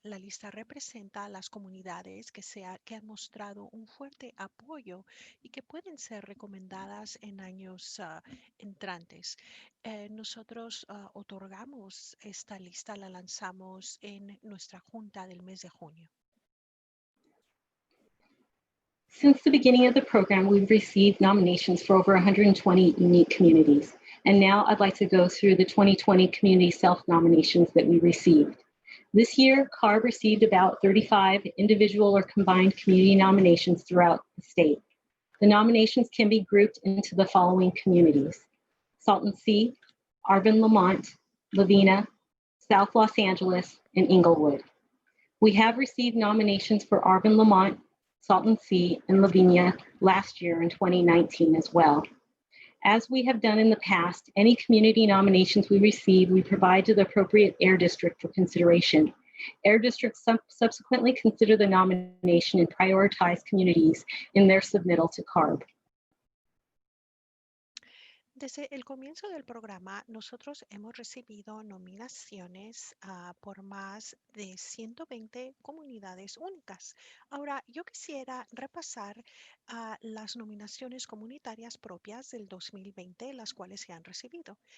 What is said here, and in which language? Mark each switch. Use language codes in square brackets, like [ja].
[es] La lista representa a las comunidades que han mostrado un fuerte apoyo y que pueden ser recomendadas en años entrantes. Nosotros otorgamos esta lista, la lanzamos en nuestra junta del mes de junio. [en] Since the beginning of the program, we've received nominations for over 120 unique communities. And now I'd like to go through the 2020 community self-nominations that we received. This year, CARB received about 35 individual or combined community nominations throughout the state. The nominations can be grouped into the following communities: Salton Sea, Arvind, Lamont, Lavina, South Los Angeles, and Inglewood. We have received nominations for Arvind, Lamont, Salton Sea, and Lavinia last year in 2019 as well. As we have done in the past, any community nominations we receive, we provide to the appropriate Air District for consideration. Air Districts subsequently consider the nomination and prioritize communities in their submittal to CARB. [es] Desde el comienzo del programa, nosotros hemos recibido nominaciones por más de 120 comunidades únicas. Ahora, yo quisiera repasar las nominaciones comunitarias propias del 2020, las cuales se han recibido.